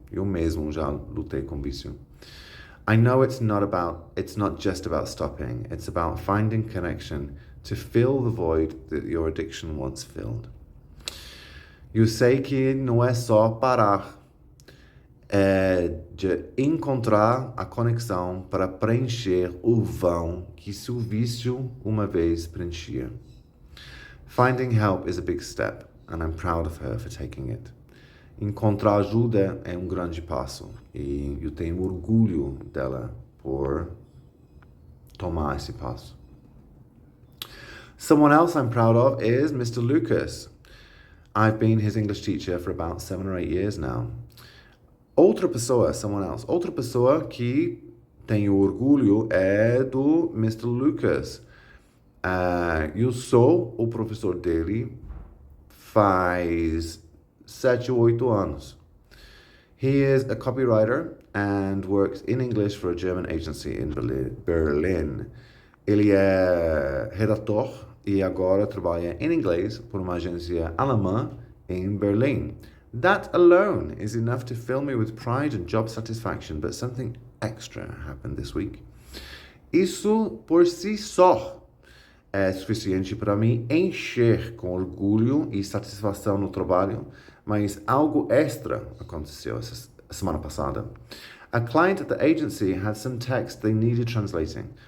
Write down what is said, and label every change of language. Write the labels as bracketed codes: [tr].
[pt] Eu mesmo já lutei com vício. [en] I know it's not just about stopping. It's about finding connection to fill the void that your addiction once filled. [pt] Eu sei que não é só parar. É de encontrar a conexão para preencher o vão que seu vício uma vez preenchia. [en] Finding help is a big step, and I'm proud of her for taking it. [pt] Encontrar ajuda é um grande passo, e eu tenho orgulho dela por tomar esse passo. [en] Someone else I'm proud of is Mr. Lucas. I've been his English teacher for about 7 or 8 years now. [pt] Outra pessoa que tenho orgulho é do Mr. Lucas. Eu sou o professor dele faz 7 ou 8 anos. [en] He is a copywriter and works in English for a German agency in Berlin. [pt] Ele é redator e agora trabalha em inglês por uma agência alemã em Berlim. [en] That alone is enough to fill me with pride and job satisfaction, but something extra happened this week. [pt] Isso por si só é suficiente para me encher com orgulho e satisfação no trabalho, mas algo extra aconteceu essa semana passada. [en] A client at the agency had some text they needed translating.